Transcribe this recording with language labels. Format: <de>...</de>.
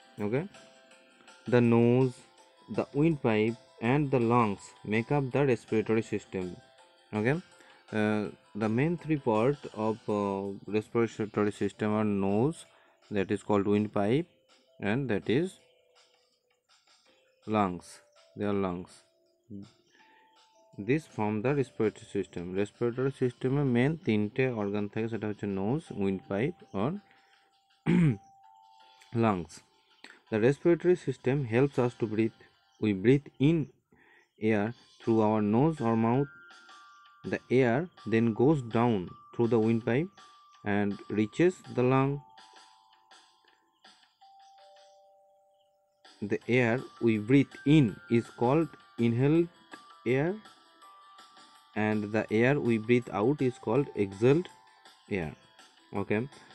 <en>Okay, the nose, the windpipe and the lungs make up the respiratory system. Okay, the main three parts of respiratory system are nose, that is called windpipe, and that is lungs. They are lungs. This from the respiratory system.</en> <bn>Respiratory সিস্টেমে main তিনটে organ থাকে, সেটা হচ্ছে nose, wind pipe আর lungs.</bn> <en>The respiratory system helps us to breathe. We breathe in air through our nose or mouth. The air then goes down through the windpipe and reaches the lung. The air we breathe in is called inhaled air, and the air we breathe out is called exhaled air. Okay.</en>